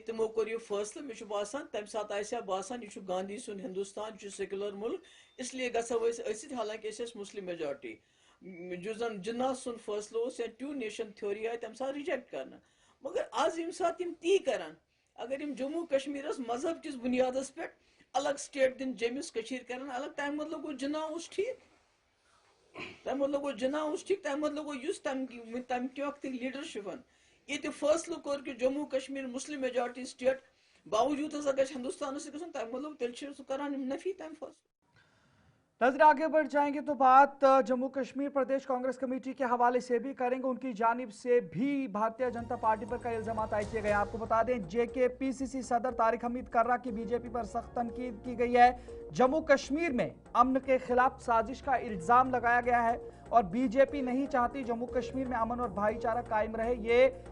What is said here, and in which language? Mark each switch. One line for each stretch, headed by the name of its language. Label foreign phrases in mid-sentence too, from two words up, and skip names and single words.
Kashmiri: تمو کوٚر یہ فٲصلہٕ مےٚ چھُ باسان تمہِ ساتہٕ آسہِ ہا باسان یہ چھُ گاندھی سُنٛد ہندوستان یہِ چھُ سیکولر ملک اسلیے گژھو أسۍ أژِتھ حالانکہ أسۍ ٲسۍ
English: Muslim majority
Kashmiri: یُس زن جِناح سُنٛد فٲصلہٕ اوس یا
English: two nation theory
Kashmiri: آیہِ تمہِ ساتہٕ رِجیکٹ کرنہٕ مگر آز ییٚمہِ ساتہٕ یِم تی کرن اگر یِم جموں کشمیرس مذہب کِس بُنیادس پٮ۪ٹھ الگ سٹیٹ دِن جیٚمِس کٔشیٖر کرن الگ تمہِ مطلب گوٚو جِناح اوس ٹھیٖک تمہِ مطلب گوٚو جِناح اوس ٹھیٖک تمہِ مطلب گوٚو یُس تمہِ کہِ وقتٕکۍ لیٖڈرشِپن ییٚتہِ فٲصلہٕ کوٚر کہ جموں کشمیر
English: Muslim majority state
Kashmiri: باوجوٗد ہسا گژھِ ہندوستانس سۭتۍ گژھُن تمہِ مطلب تیٚلہِ چھِ سُہ کران یِم نفی تمہِ فٲصلہٕ
Urdu: نظر آگے بڑھ جائیں گے تو بات جموں کشمیر پردیش کانگریس کمیٹی کے حوالے سے بھی کریں گے ان کی جانب سے بھی بھارتیہ جنتا پارٹی پر کئی الزامات عائد کیے گئے آپ کو بتا دیں جے کے پی سی سی صدر طارق حمید کرہ کی بی جے پی پر سخت تنقید کی گئی ہے جموں کشمیر میں امن کے خلاف سازش کا الزام لگایا گیا ہے اور بی جے پی نہیں چاہتی جموں کشمیر میں امن اور بھائی چارہ قائم رہے یہ